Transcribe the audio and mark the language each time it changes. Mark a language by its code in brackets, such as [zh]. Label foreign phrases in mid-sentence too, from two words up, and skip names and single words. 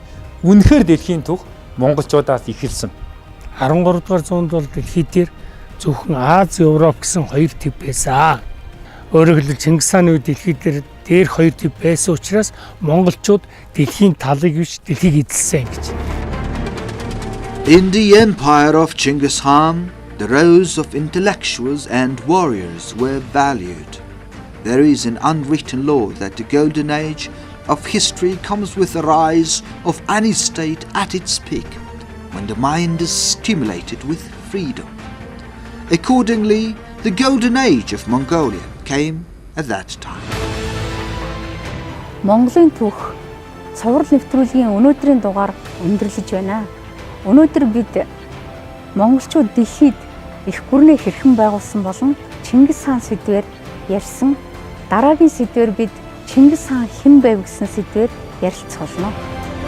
[mn] Үнэхээр дэлхийн түүх монголчуудаас эхэлсэн. 13 дугаар зуунд бол дэлхий дээр зөвхөн Аз, Европ гэсэн хоёр тип байсан. Өөрөөр хэлбэл Чингис хааны үед дэлхий дээр хоёр тип байсан учраас монголчууд дэлхийн талыг биш дэлхийг эзэлсэн гэж. [en] In the empire of Genghis Khan, the roles of intellectuals and warriors were valued. There is an unwritten law that the golden age of history comes with the rise of any state at its peak, when the mind is stimulated with freedom. Accordingly, the golden age of Mongolia came at that time. [mn] Монголын түүх цуврал нэвтрүүлгийн өнөөдрийн дугаар өндөрлөж байна. Өнөөдөр бид монголчууд дэлхийд их гүрнээ хэрхэн байгуулсан болон Чингис хаан сэдвээр ярьсан. Дараагийн сэдвээр бид Чингис хаан хэн байв гэсэн сэдвээр ярилцах болно.